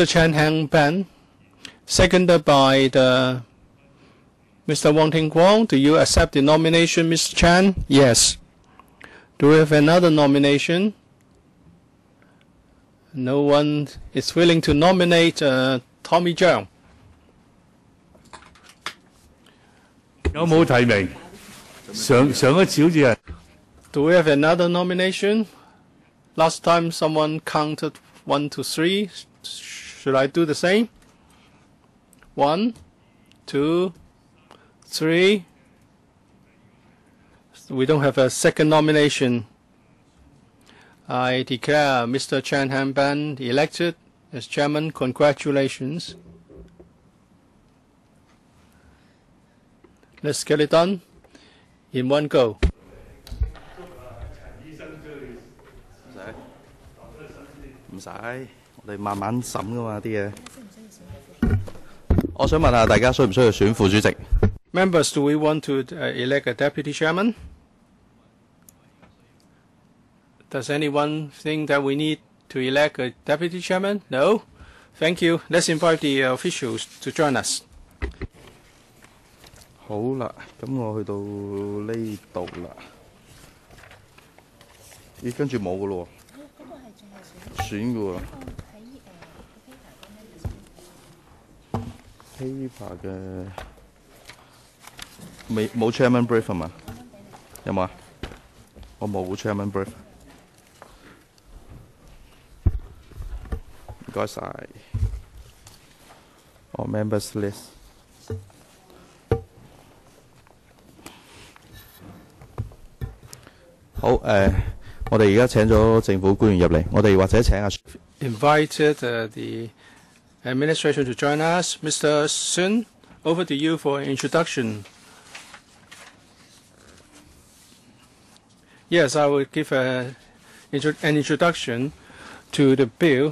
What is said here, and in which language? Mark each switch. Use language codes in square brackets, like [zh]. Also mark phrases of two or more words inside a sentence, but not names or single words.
[en] Chen Hang-ban, seconded by Mr. Wong Ting-kwong. Do you accept the nomination, Mr. Chan? Yes. Do we have another nomination? No one is willing to nominate Tommy Zhang. [yue] 有冇提名？上一次好似係。 [en] Do we have another nomination? Last time someone counted 1 to 3. Should I do the same? 1, 2, 3. We don't have a second nomination. I declare Mr. Chan Han-ban elected as chairman. Congratulations. Let's get it done in one go. [yue] 唔使，我哋慢慢審噶嘛啲嘢。我想問下大家需唔需要選副主席 [en] ？Members, do we want to elect a deputy chairman? Does anyone think that we need to elect a deputy chairman? No? Thank you. Let's invite the officials to join us. [yue] 好啦，咁我去到呢度啦。咦，跟住冇噶咯喎。選噶喎。paper 嘅冇 [en] chairman brief [yue] 係嘛？有冇啊？我冇 [en] chairman brief。 [yue] 唔該晒。我 [en] members list。 [yue] 好我哋而家請咗政府官員入嚟，我哋或者請阿 [en] invited the administration to join us. Mr. Sun, over to you for an introduction. Yes, I will give an introduction to the bill.